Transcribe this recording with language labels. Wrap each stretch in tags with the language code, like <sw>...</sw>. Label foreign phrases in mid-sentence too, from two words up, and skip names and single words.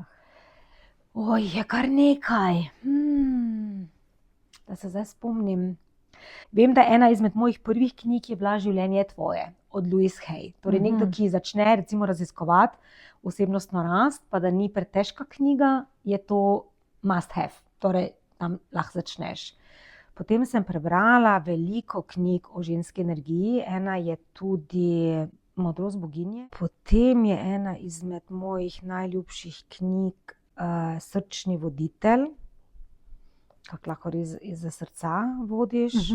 <sl>Je kar nekaj. Da se zdaj spomnim. Vem, da ena izmed mojih prvih knjig je bila Življenje tvoje od Louise Hay. Torej nekdo, ki začne recimo raziskovati osebnostno rast, pa da ni pretežka knjiga, je to</sl> <en>must have.</en> <sl>Torej tam lahko začneš. Potem sem prebrala veliko knjig o ženski energiji. Ena je tudi Modrost boginje. Potem je ena izmed mojih najljubših knjig Srčni voditelj kako lahko res iz srca vodiš.</sl>